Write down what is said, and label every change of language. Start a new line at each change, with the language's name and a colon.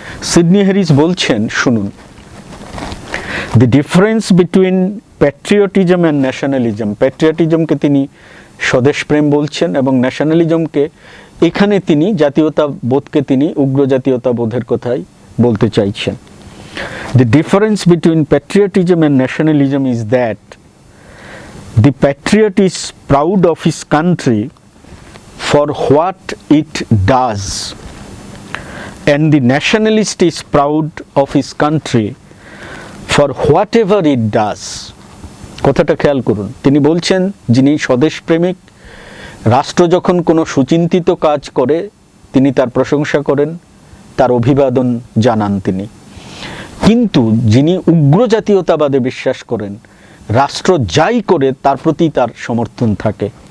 Bangla: Sydney Harris বলছেন, শুনুন,
English: The difference between patriotism and nationalism.
Bangla: প্যাট্রিয়টিজমকে তিনি স্বদেশপ্রেম বলছেন এবং ন্যাশনালিজমকে, এখানে তিনি জাতীয়তাবোধকে তিনি উগ্র জাতীয়তাবোধের কথাই বলতে চাইছেন।
English: The difference between patriotism and nationalism is that the patriot is proud of his country for what it does, and the nationalist is proud of his country for whatever it does.
Bangla: কথাটা খেয়াল করুন, তিনি বলছেন যিনি স্বদেশপ্রেমিক, রাষ্ট্র যখন কোনো সুচিন্তিত কাজ করে তিনি তার প্রশংসা করেন, তার অভিবাদন জানান তিনি। কিন্তু যিনি উগ্র জাতীয়তাবাদে বিশ্বাস করেন, রাষ্ট্র যাই করে তার প্রতি তার সমর্থন থাকে।